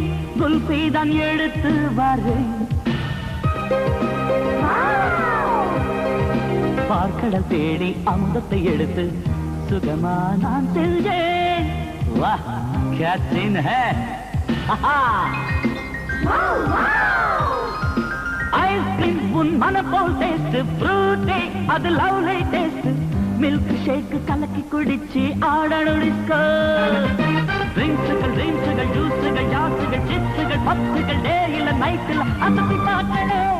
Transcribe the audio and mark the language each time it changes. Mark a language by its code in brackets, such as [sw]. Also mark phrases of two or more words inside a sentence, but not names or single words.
[ta] குல்பி தான் எடுத்து வரேன். பார்க்கடல் தேடி அமுதத்தை எடுத்து சுகமா நான் செல்வேன். [hi] வாஹ் क्या सीन है. [ta] ஐஸ்கிரீம் உன் மன போல் [en] taste fruity [ta] அது [en] lovely taste. milk shake [ta] கலக்கி குடிச்சு ஆடணும் டிஸ்கோ. ட்ரிங்க்ஸுகள் ஜூஸுகள் ஜாஸுகள் சிப்ஸுகள் பப்ஸுகள் டேயில நைட்டில் அசத்தி பார்க்கணும்.